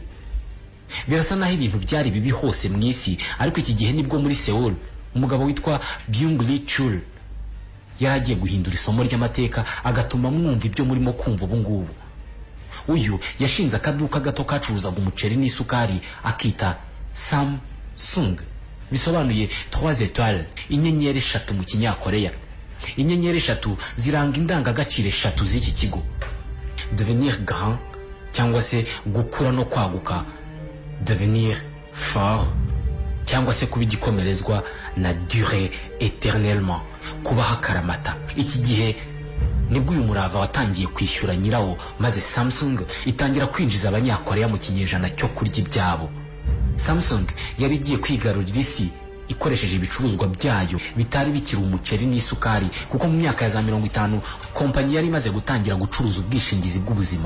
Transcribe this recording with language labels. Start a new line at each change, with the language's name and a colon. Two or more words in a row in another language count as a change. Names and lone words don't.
Kinyarwanda: Birasa naho ibintu byari bibi hose mu isi, ariko iki gihe nibwo muri Seoul umugabo witwa Byung-Lee Chul yaragiye guhindura isomo ry'amateka agatuma mwumva ibyo murimo kumva ubu ngubu. Uyu yashinze akaduka gato kacuruzaga umuceri n'isukari akita Samsung, bisobanuye 3 étoiles, inyenyeri 3 mu kinyakoreya. Inyenyeri 3 ziranga indangagaciro 3 z'iki kigo:
French: devenir grand
Kinyarwanda: cyangwa se gukura no kwaguka,
French: devenir fort
Kinyarwanda: cyangwa se kuba igikomerezwa, na
French: durer éternellement,
Kinyarwanda: kuba hakaramata. Iki gihe nibwo uyu murava watangiye kwishyura nyirawo, maze Samsung itangira kwinjiza abanyakoreya mu kinyejana cyo kurya ibyabo. Samsung yari igiye kwigarurira isi ikoresheje ibicuruzwa byayo bitari bikiri umuceri n'isukari, kuko mu myaka ya za 50 kompanyi yari imaze gutangira gucuruza ubwishingizi bw'ubuzima.